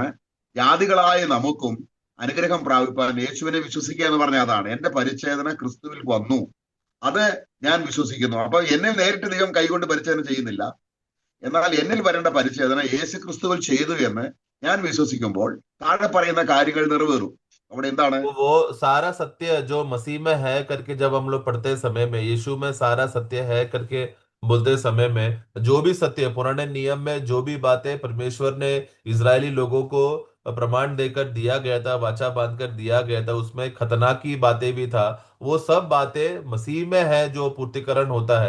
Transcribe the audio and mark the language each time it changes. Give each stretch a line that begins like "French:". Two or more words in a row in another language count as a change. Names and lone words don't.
Malayalam: ജാതികളായ നമുക്കും അനുഗ്രഹം പ്രാപിപ്പാൻ യേശുവിനെ വിശ്വസിക്കുക എന്ന് പറഞ്ഞാൽ അതാണ്. എന്റെ പരിച്ഛേദന ക്രിസ്തുവിൽ വന്നു, അത് ഞാൻ വിശ്വസിക്കുന്നു. അപ്പൊ എന്നിൽ നേരിട്ട് ദൈവം കൈകൊണ്ട് പരിച്ഛേദന ചെയ്യുന്നില്ല, എന്നാൽ എന്നിൽ വരേണ്ട പരിച്ഛേദന യേശു ക്രിസ്തുവിൽ ചെയ്തു എന്ന് ഞാൻ വിശ്വസിക്കുമ്പോൾ താഴെ പറയുന്ന കാര്യങ്ങൾ നിറവേറും. അവിടെ എന്താണ്?
Hindi: तो वो सारा सत्य जो मसीह में है करके जब हम लोग पढ़ते समय में यीशु में सारा सत्य है करके बोलते समय में जो भी सत्य पुराने नियम में जो भी बातें परमेश्वर ने इजरायली लोगों को प्रमाण देकर दिया गया था, वाचा बांध कर दिया गया था, उसमें खतना की बातें भी था, वो सब बातें मसीह में है जो पूर्तिकरण होता है।